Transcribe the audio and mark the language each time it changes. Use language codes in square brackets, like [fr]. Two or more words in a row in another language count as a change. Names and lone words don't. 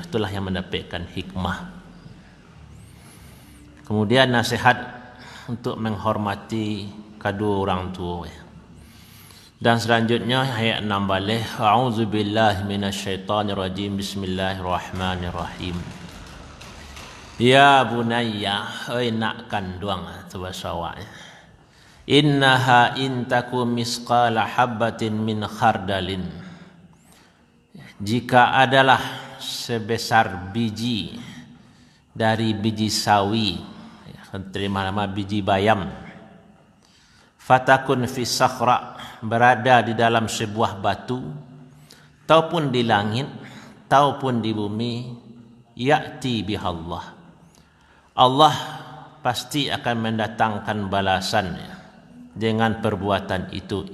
[id] Itulah yang mendapatkan hikmah. Kemudian nasihat untuk menghormati kedua orang tua. Dan selanjutnya ayat 6 balik, [ar] أعوذ بالله من الشيطان الرجيم، بسم الله الرحمن الرحيم. يا بني, [ms] oi nak kandung tu bahasa awak. [ar] إنها إن تك مثقال حبة من خردل. [id] Jika adalah sebesar biji dari biji sawi, terima nama biji bayam, [ar] فتكن في صخرة, [id] berada di dalam sebuah batu, ataupun di langit, ataupun di bumi, [ar] يأت بها الله, [id] Allah pasti akan mendatangkan balasannya dengan perbuatan itu.